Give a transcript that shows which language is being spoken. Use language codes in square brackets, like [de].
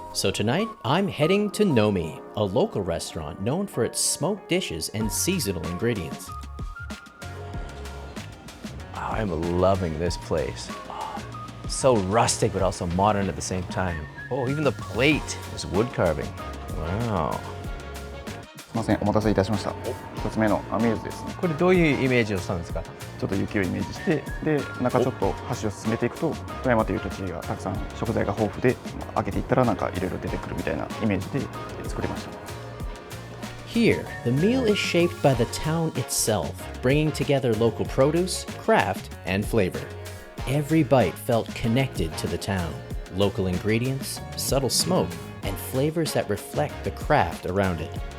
[en] So tonight, I'm heading to Nomi, a local restaurant known for its smoked dishes and seasonal ingredients. I'm loving this place. Oh, so rustic, but also modern at the same time. Oh, even the plate is wood carving. Wow. [ja] すみません、お待たせいたしました。一つ目のアミューズですね。これどういうイメージをしたんですか？ちょっと雪をイメージして、で中ちょっと箸を進めていくと、富山という土地がたくさん食材が豊富で、開けていったらなんかいろいろ出てくるみたいなイメージで作りました。 [en] Here, the meal is shaped by the town itself, bringing together local produce, craft, and flavor. Every bite felt connected to the town. Local ingredients, subtle smoke, and flavors that reflect the craft around it.